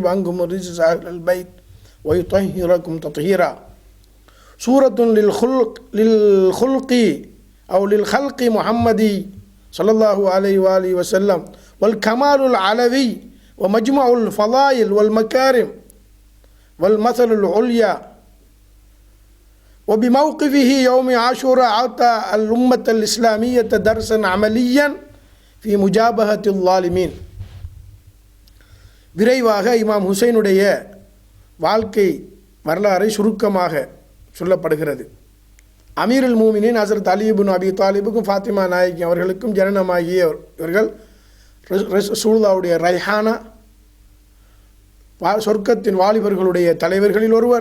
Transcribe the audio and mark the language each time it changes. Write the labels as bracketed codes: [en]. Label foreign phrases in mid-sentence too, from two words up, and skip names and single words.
[ar] عنكم الرجس أهل البيت ويطهركم تطهيرا سورة للخلق أو للخلق محمدي صلى الله عليه وآله وسلم والكمال العلوي ومجمع الفضائل والمكارم والمثل العليا وبموقفه يوم عاشوراء أعطى الأمة الإسلامية درسا عمليا في مجابهة الظالمين. [ta] விரைவாக இமாம் ஹுசைனுடைய வாழ்க்கை வரலாறை சுருக்கமாக சொல்லப்படுகிறது. [ar] أمير المؤمنين [ta] ஹஸரத் அலி இப்னு அபி தாலிபுக்கும் ஃபாத்திமா நாயகி அவர்களுக்கும் ஜனனமாகிய இவர்கள் ரசூலுல்லாஹ்வுடைய ரைஹானா சொர்க்கத்தின் வாலிபர்களுடைய தலைவர்களில் ஒருவர்.